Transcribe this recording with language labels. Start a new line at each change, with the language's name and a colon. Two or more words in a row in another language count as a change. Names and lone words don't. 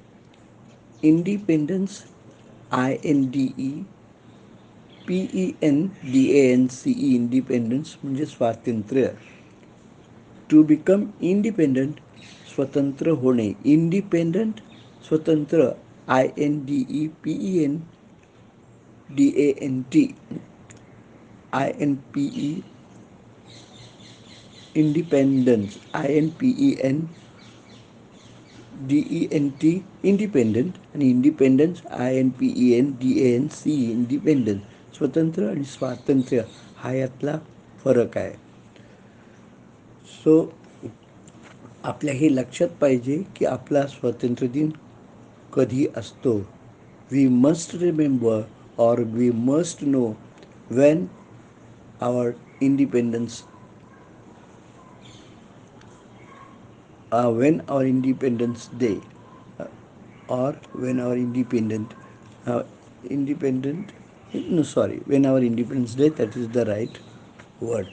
English: Independence, INDEPENDANCE, independence
Marathi: म्हणजे स्वातंत्र्य.
English: to become independent,
Marathi: स्वतंत्र होणे. इंडिपेंडंट, स्वतंत्र.
English: INDEPENDANT, INPE, independence. INPENDENT, independent. आणि independence, INPENDANCE, independence.
Marathi: स्वतंत्र आणि स्वातंत्र्य हा यातला फरक आहे. सो आपल्या हे लक्षात पाहिजे की आपला स्वातंत्र्य दिन कधी असतो.
English: we must remember और we must know when our independence when our independence day or when our when our independence day, that is the right word.